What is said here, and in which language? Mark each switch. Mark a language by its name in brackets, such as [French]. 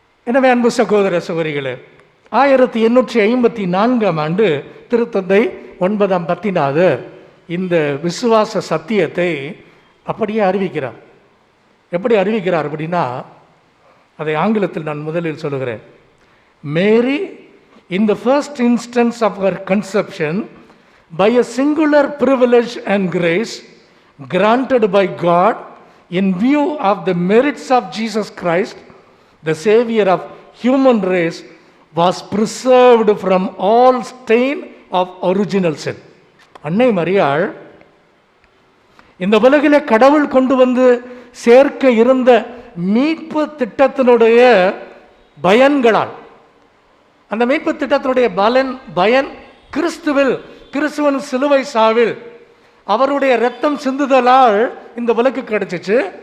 [Tamil] எனவே அன்பு சகோதர சகோதரிகளே, 1854ஆம் ஆண்டு திருத்தந்தை 9ஆம் பத்திநாதர் இந்த விசுவாச சத்தியத்தை அப்படியே அறிவிக்கிறார். எப்படி அறிவிக்கிறார் அப்படின்னா, அதை ஆங்கிலத்தில் நான் முதலில் சொல்லுகிறேன். [English] Mary in the first instance of her conception by a singular privilege and grace granted by God in view of the merits of Jesus Christ, the Savior of human race, was preserved from all stain of original sin. [Tamil] அன்னை மரியாள் இந்த உலகிலே கடவுள் கொண்டு வந்து சேர்க்க இருந்த மீட்பு திட்டத்தினுடைய பயன்களால், அந்த மீட்பு திட்டத்தினுடைய பயன் கிறிஸ்துவின் சிலுவை சாவில் அவருடைய இரத்தம் சிந்துதலால் இந்த உலகு கிடைச்சிச்சு.